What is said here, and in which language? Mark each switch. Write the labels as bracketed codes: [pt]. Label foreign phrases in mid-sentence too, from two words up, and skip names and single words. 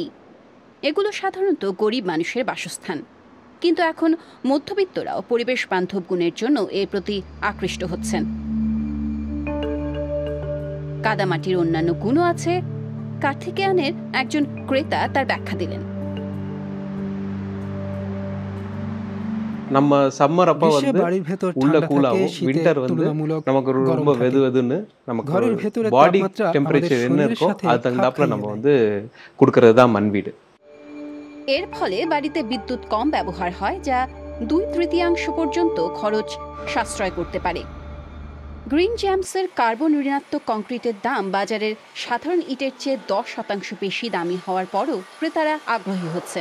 [bn] এগুলো সাধারণত গরিব মানুষের বাসস্থান, কিন্তু এখন মধ্যবিত্তরাও পরিবেশ বান্ধব গুণের জন্য এর প্রতি আকৃষ্ট হচ্ছেন। কাদামাটির অন্যান্য গুণও আছে, কার্থিকেয়ানের একজন ক্রেতা তার ব্যাখ্যা দিলেন। [ta] நம்ம சம்மர் அப்ப வந்து உள்ள கூலாவும் வின்டர் வந்து நமக்கு ரொம்ப வெதுன்னு நமக்கு [en] body temperature [ta] என்ன இருக்கோ அது தகுந்தாப்புல நம்ம வந்து கொடுக்கறது தான் மண் வீடு। [bn] এর ফলে বাড়িতে বিদ্যুৎ কম ব্যবহার হয়, যা 2/3 পর্যন্ত খরচ সাশ্রয় করতে পারে। গ্রিন জ্যামসের কার্বন ঋণাত্মক কংক্রিটের দাম বাজারের সাধারণ ইটের চেয়ে 10% বেশি দামি হওয়ার পরও ক্রেতারা আগ্রহী হচ্ছেন।